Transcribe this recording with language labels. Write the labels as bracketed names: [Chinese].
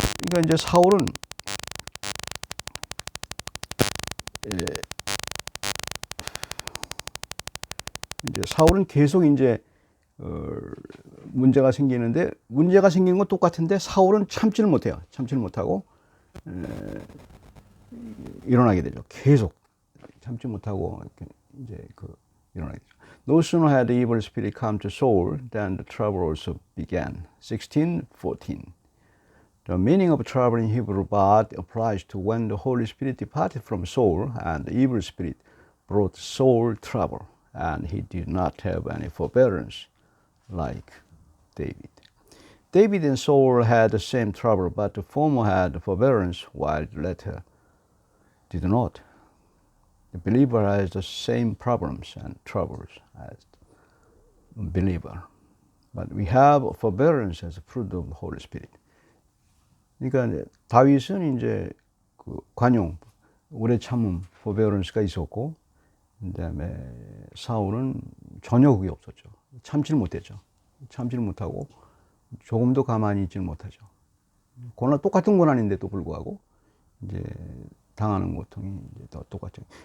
[Korean] 그러니까 이제 사울은 계속 이제 문제가 생기는데, 문제가 생기는 건 똑같은데 사울은 참지를 못해요. 참지를 못하고 일어나게 되죠. 계속 참지 못하고 이제 일어나게 되죠. [English] No sooner had the evil spirit come to Saul than the trouble also began. 16:14. The meaning of trouble in Hebrew but applies to when the Holy Spirit departed from Saul and the evil spirit brought Saul trouble, and he did not have any forbearance like David. David and Saul had the same trouble, but the former had forbearance while the latter did not. The believer has the same problems and troubles as the unbeliever, but we have forbearance as a fruit of the Holy Spirit. [Korean] 그러니까 다윗은 이제 그 관용, 오래 참음, forbearance가 있었고, 그다음에 사울은 전혀 그게 없었죠. 참지를 못했죠. 참지를 못하고 조금도 가만히 있지를 못하죠. 고난, 똑같은 고난인데도 불구하고 이제 당하는 고통이 이제 더 똑같죠.